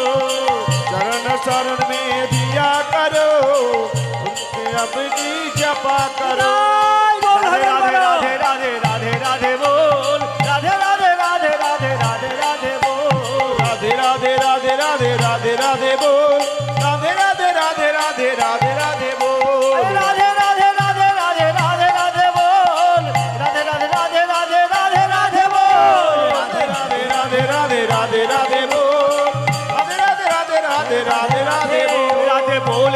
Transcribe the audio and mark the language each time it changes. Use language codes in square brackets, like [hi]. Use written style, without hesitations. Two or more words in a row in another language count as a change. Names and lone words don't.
[hi] चरण शरण में दिया करो, उनके अपनी जपा करो। राधे राधे राधे राधे राधे राधे बोल, राधे राधे राधे राधे राधे राधे बोल। राधे राधे राधे राधे राधे राधे बोल, [bn] রাধে রাধে রাধে বল রাধে রাধে রাধে রাধে রাধে রাধে বল রাধে রাধে রাধে রাধে রাধে রাধে বল রাধে রাধে রাধে রাধে রাধে রাধে বল রাধে রাধে রাধে রাধে রাধে রাধে বল